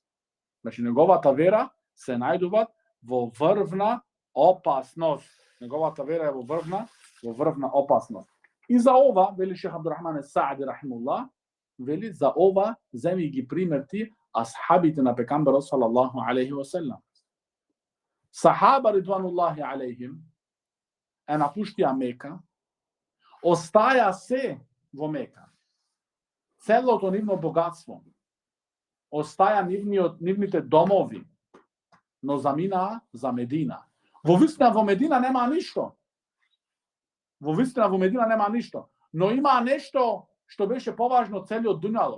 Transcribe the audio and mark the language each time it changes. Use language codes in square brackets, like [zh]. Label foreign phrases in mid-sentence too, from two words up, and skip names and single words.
[mk] Значи, неговата вера се најдува во врвна опасност. Неговата вера е во врвна опасност. И за ова, вели Шех Абдурахман Саади рахимуллах, вели за ова земи ги примерти асхабите на пекамберот [ar] صلى الله عليه وسلم. [mk] Сахаба [ar] رضوان الله عليهم [mk] е напуштија Мека, остаја се во Мека. Целото нивно богатство, остаја нивните домови, но заминаа за Медина. Во вистина во Медина нема ништо. Во вистина во Медина нема ништо, но има нешто што беше поважно целиот дуњалог.